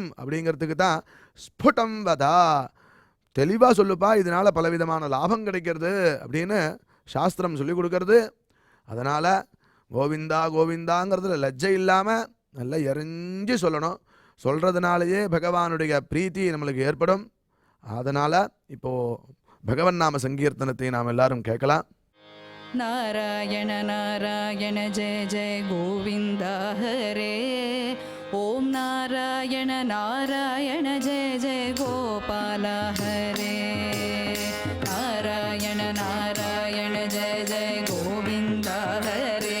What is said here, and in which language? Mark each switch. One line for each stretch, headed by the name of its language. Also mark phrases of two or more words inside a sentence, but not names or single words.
Tamil: அப்படிங்கிறதுக்கு தான்
Sanskrit: स्फुटं वद,
Tamil: தெளிவாக சொல்லுப்பா, இதனால் பலவிதமான லாபம் கிடைக்கிறது அப்படின்னு சாஸ்திரம் சொல்லி கொடுக்கறது. அதனால் கோவிந்தா கோவிந்தாங்கிறதுல லஜ்ஜை இல்லாமல் நல்லா எரிஞ்சு சொல்லணும். சொல்கிறதுனாலேயே பகவானுடைய பிரீத்தி நம்மளுக்கு ஏற்படும். அதனால் இப்போது பகவன் நாம சங்கீர்த்தனத்தை நாம் எல்லாரும் கேட்கலாம்.
Sanskrit: नारायण नारायण जय जय गोविन्द हरे. ॐ नारायण नारायण जय जय गोपाल हरे. नारायण नारायण जय जय गोविन्द हरे.